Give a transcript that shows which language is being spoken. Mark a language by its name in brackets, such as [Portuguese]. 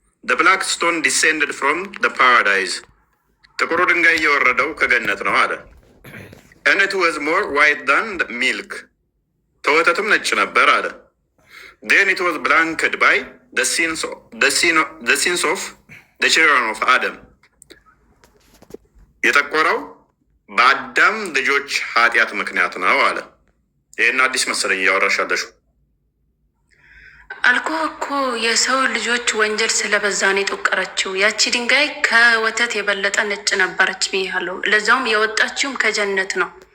[English] the black stone descended from the paradise [Amharic] ጥቁሩ ድንጋይ እየወረደው ከገነት ነው አለ። [English] and it was more white than milk [Amharic] ተወተትም ነጭ ነበር አለ። [English] then it was blanked by the sins of the children of Adam. [Amharic] የጠቆረው በአዳም ልጆች ኃጢአት ምክንያት ነው አለ። ይህን አዲስ መሰለኝ እያወራሻለሽ አልኮ እኮ የሰው ልጆች ወንጀል ስለበዛ ነው የጠቆረችው። ያቺ ድንጋይ ከወተት የበለጠ ነጭ ነበረች ብያለሁ። ለዛውም የወጣችውም ከጀነት ነው።